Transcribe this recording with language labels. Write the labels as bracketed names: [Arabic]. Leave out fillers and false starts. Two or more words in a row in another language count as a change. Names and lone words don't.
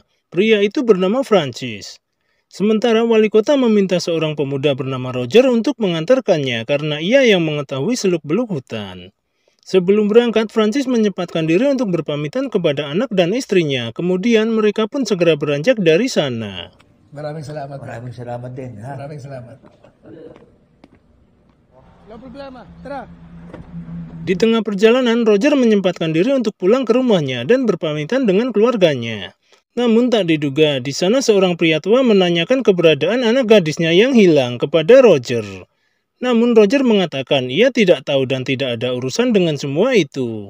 [Indonesian] Pria itu bernama Francis. Sementara wali kota meminta seorang pemuda bernama Roger untuk mengantarkannya karena ia yang mengetahui seluk-beluk hutan. Sebelum berangkat, Francis menyempatkan diri untuk berpamitan kepada anak dan istrinya. Kemudian mereka pun segera beranjak dari sana. [Filipino] Maraming salamat. Maraming salamat din, ha? Maraming salamat. Walang problema. Tara. [Indonesian] Di tengah perjalanan, Roger menyempatkan diri untuk pulang ke rumahnya dan berpamitan dengan keluarganya. Namun tak diduga, di sana seorang pria tua menanyakan keberadaan anak gadisnya yang hilang kepada Roger. Namun Roger mengatakan ia tidak tahu dan tidak ada urusan dengan semua itu.